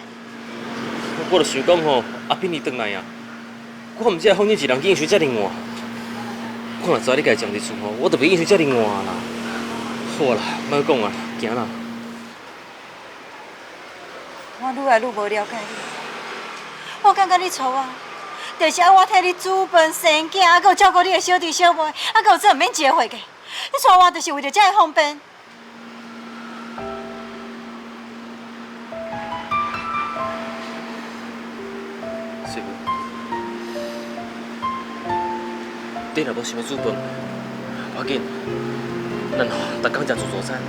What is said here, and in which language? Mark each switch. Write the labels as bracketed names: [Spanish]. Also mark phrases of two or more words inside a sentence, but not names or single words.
[Min Nan Chinese] 我就想讲吼，阿扁你转来啊，我毋只放你一人去应酬遮尔晚。我若知你家将伫厝吼，我就袂应酬遮尔晚啦。好啦，莫讲啊，行啦。我愈来愈无了解你，我感觉你娶我， 就是要我替你煮饭、生囝，还有照顾你的小弟小妹，还有这唔免结婚的。你娶我就是为着这个方便。媳妇，你若无想要煮饭，无要紧，咱逐工食自助餐。